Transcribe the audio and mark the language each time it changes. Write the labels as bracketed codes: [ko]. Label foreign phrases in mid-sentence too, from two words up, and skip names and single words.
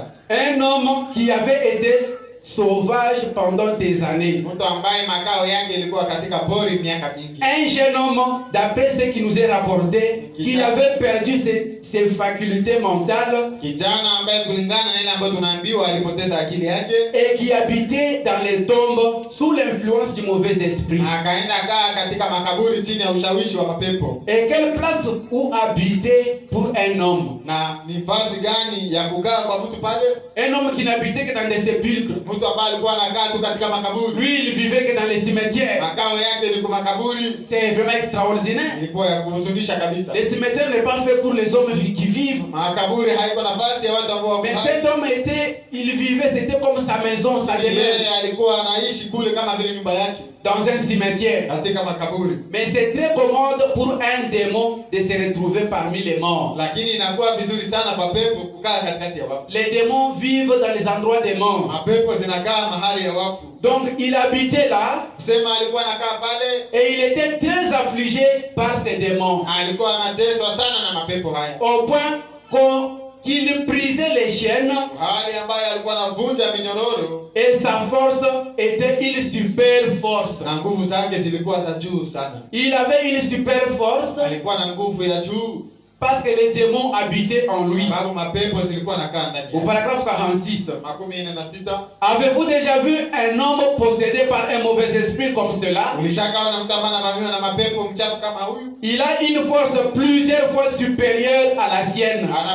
[fr] Un homme qui avait été sauvage pendant des années. [sw] Mtu ambaye makao yake ilikuwa katika pori miaka mingi. [fr] Un jeune homme, d'après ce qui nous est rapporté, qui avait perdu ses facultés mentales [sw] kijana ambaye kulingana na ile ambayo tunaambiwa alipoteza akili yake, [fr] et qui habitait dans les tombes sous l'influence du mauvais esprit. [sw] akaenda kaa katika makaburi chini ya ushawishi wa mapepo. [fr] Et quelle place où habiter pour un homme? [sw] Na ni nafasi gani ya kukaa kwa mtu pale? [fr] Un homme qui n'habitait que dans des sépulcres. [sw] Mtu ambaye alikuwa anakaa tu katika makaburi. [fr] Lui, il vivait que dans les cimetières. [sw] Makao yake ni kwa makaburi. [fr] C'est vraiment extraordinaire. [sw] Ilikuwa ya kuhuzunisha kabisa. [fr] Les cimetières n'est pas fait pour les hommes qui vivent. [sw] Makaburi haiko nafasi ya watu ambao [fr] Mais cet homme il vivait, c'était comme sa maison, sa demeure. [sw] yeye alikuwa anaishi kule kama vile nyumba yake. [fr] Dans un cimetière. [sw] Katika makaburi. [fr] Mais c'est très commode pour un démon de se retrouver parmi les morts. [sw] Lakini inakuwa vizuri sana kwa pepo kukaa katikati ya wafu. [fr] Les démons vivent dans les endroits des morts. [sw] Mapepo zinakaa mahali ya wafu. [fr] Donc il habitait là. [sw] Sema alikuwa anakaa pale. [fr] Et il était très affligé par ces démons. [sw] Alikuwa anateswa sana na mapepo haya. [fr] Au point qu'il brisait les chaînes. [sw] Hali ambayo alikuwa anavunja minyororo. [fr] Et sa force était une super force. [sw] Na nguvu zake zilikuwa za juu sana. [fr] Il avait une super force. [sw] Alikuwa na nguvu ya juu. [fr] Parce que les démons habitaient en lui. Au paragraphe 46. 46. Avez-vous déjà vu un homme possédé par un mauvais esprit comme cela? Il a une force plusieurs fois supérieure à la sienne.